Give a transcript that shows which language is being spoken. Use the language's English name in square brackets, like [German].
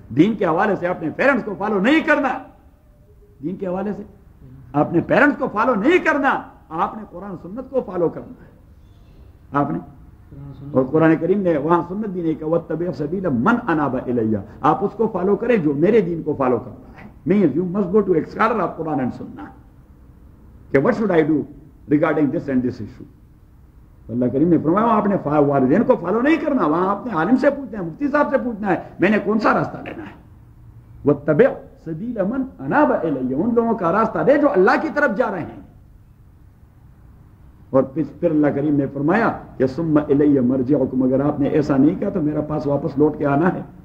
[Urdu] دین کے حوالے سے اپنے پیرنٹس کو فالو نہیں کرنا, دین کے حوالے سے اپنے پیرنٹس کو فالو نہیں کرنا, آپ نے قرآن سنت کو فالو کرنا ہے. آپ نے, اور قرآن کریم نے وہاں سنت بھی نہیں کہا [Arabic] واتبع سبیل من اناب الیہ, [Urdu] آپ اس کو فالو کریں جو میرے دین کو فالو کر رہا ہے. [English] means you must go to a scholar of Quran and Sunnah کہ what should I do regarding this and this issue. [Urdu] اللہ کریم نے فرمایا وہاں اپنے والدین کو فالو نہیں کرنا, وہاں اپنے عالم سے پوچھنا ہے, مفتی صاحب سے پوچھنا ہے میں نے کون سا راستہ لینا ہے. [Arabic] واتبع سبیل من اناب الیہ, [Urdu] ان لوگوں کا راستہ دے جو اللہ کی طرف جا رہے ہیں. اور پھر اللہ کریم نے فرمایا کہ [Arabic] ثم الی مرجعکم, [Urdu] اگر آپ نے ایسا نہیں کیا تو میرا پاس واپس لوٹ کے آنا ہے.